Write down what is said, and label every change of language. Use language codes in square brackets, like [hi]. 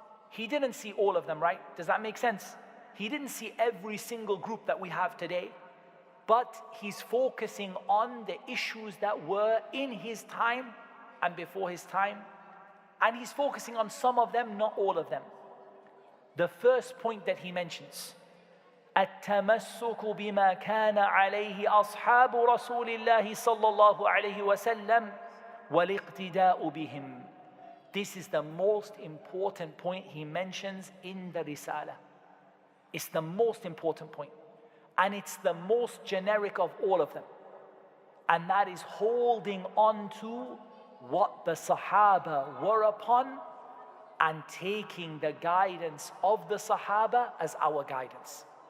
[en] He didn't see all of them, right? Does that make sense? He didn't see every single group that we have today, but he's focusing on the issues that were in his time and before his time, and he's focusing on some of them, not all of them. The first point that he mentions, [ar] التمسك بما كان عليه أصحاب رسول الله صلى الله عليه وسلم والاقتداء بهم. [en] This is the most important point he mentions in the Risala. It's the most important point, and it's the most generic of all of them, and that is holding on to what the Sahaba were upon and taking the guidance of the Sahaba as our guidance.